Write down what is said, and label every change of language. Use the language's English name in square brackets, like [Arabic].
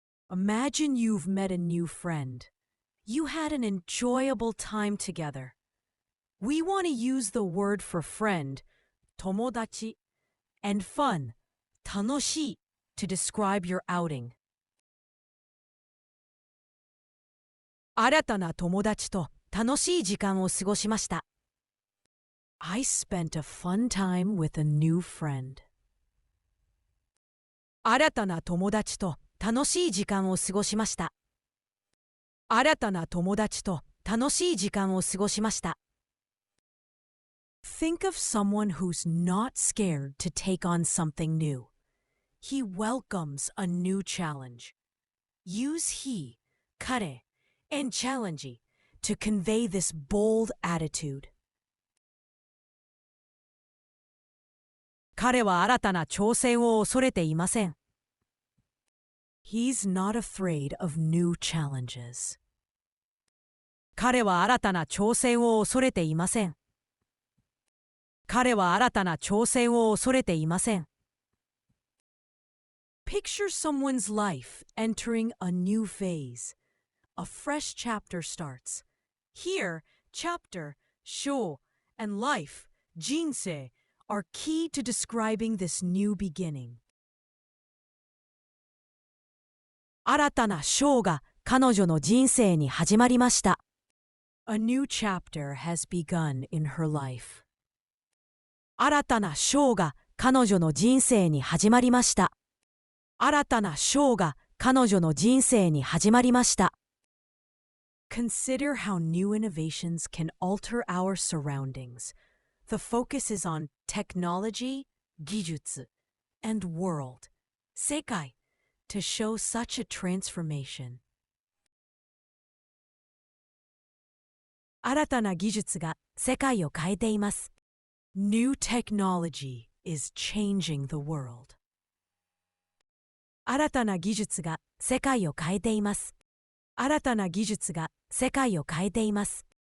[English] Imagine you've met a new friend. You had an enjoyable time together. We want to use the word for friend, 友達, and fun, 楽しい, to describe your outing. [Japanese] 新たな友達と楽しい時間を過ごしました。 [English] I spent a fun time with a new friend. [Japanese] 新たな友達と楽しい時間を過ごしました。新たな友達と楽しい時間を過ごしました。 [English] Think of someone who's not scared to take on something new. He welcomes a new challenge. Use he, 彼, and challenge to convey this bold attitude. [Japanese] 彼は新たな挑戦を恐れていません。 [English] He's not afraid of new challenges. [Japanese] 彼は新たな挑戦を恐れていません。彼は新たな挑戦を恐れていません。 [English] Picture someone's life entering a new phase. A fresh chapter starts. Here, chapter, 章, and life, 人生, are key to describing this new beginning. [Japanese] 新たな章が彼女の人生に始まりました。 [English] A new chapter has begun in her life. [Japanese] 新たな章が彼女の人生に始まりました。新たな章が彼女の人生に始まりました。 [English] Consider how new innovations can alter our surroundings. The focus is on technology, 技術, and world, 世界, to show such a transformation. [Japanese] 新たな技術が世界を変えています。 [English] New technology is changing the world. [Japanese] 新たな技術が世界を変えています。新たな技術が世界を変えています。